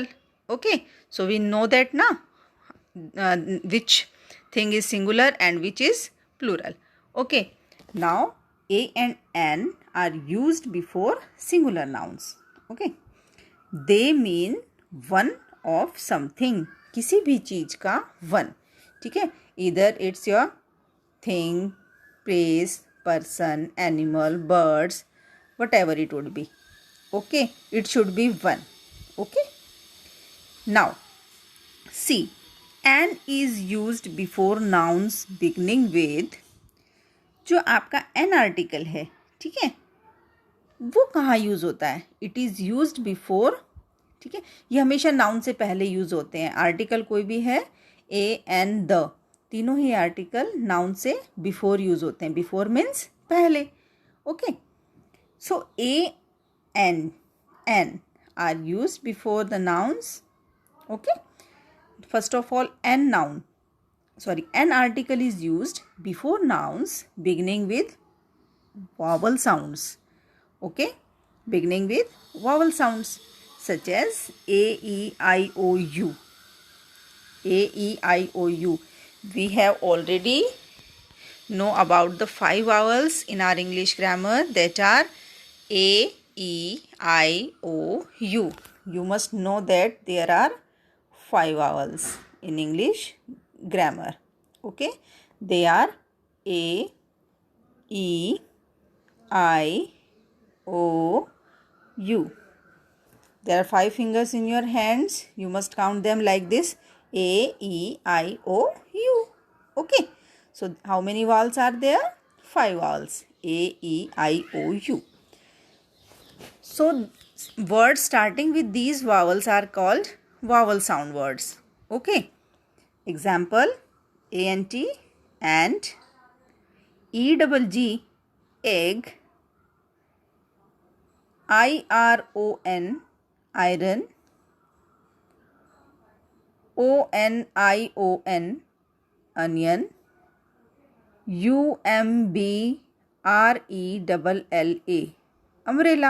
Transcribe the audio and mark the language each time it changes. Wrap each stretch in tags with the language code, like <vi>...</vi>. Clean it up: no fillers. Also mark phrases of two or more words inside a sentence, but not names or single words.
<en>Okay, so we know that now which thing is singular and which is plural. Okay, now a and n are used before singular nouns. Okay, they mean one of something,</en> <hi>किसी भी चीज का one. ठीक है,</hi> <en>either it's your thing, place, person, animal, birds, whatever it would be. Okay, it should be one. Okay, now see, an is used before nouns beginning with.</en> <hi>जो आपका</hi> <en>an article</en> <hi>है, ठीक है, वो कहाँ यूज होता है?</hi> <en>It is used before.</en> <hi>ठीक है, ये हमेशा नाउन से पहले यूज होते हैं. आर्टिकल कोई भी है,</hi> <en>a, an, the,</en> <hi>तीनों ही आर्टिकल नाउन से बिफोर यूज होते हैं.</hi> <en>before means</en> <hi>पहले.</hi> <en>okay, so a, An are used before the nouns. ओके, first of all, an article is used before nouns beginning with vowel sounds. Okay, beginning with vowel sounds such as a, e, I, o, u. A, e, I, o, u. We have already know about the 5 vowels in our English grammar, that are a, e, I, o, u. You must know that there are 5 vowels in English grammar. Okay, they are a, e, I, o, u. There are 5 fingers in your hands. You must count them like this: a, e, I, o, u. Okay, so how many vowels are there? 5 vowels: a, e, I, o, u. So words starting with these vowels are called vowel sound words. Okay, example: ant, ant, egg, egg, iron, iron, onion, onion, umbrella, umbrella.</en>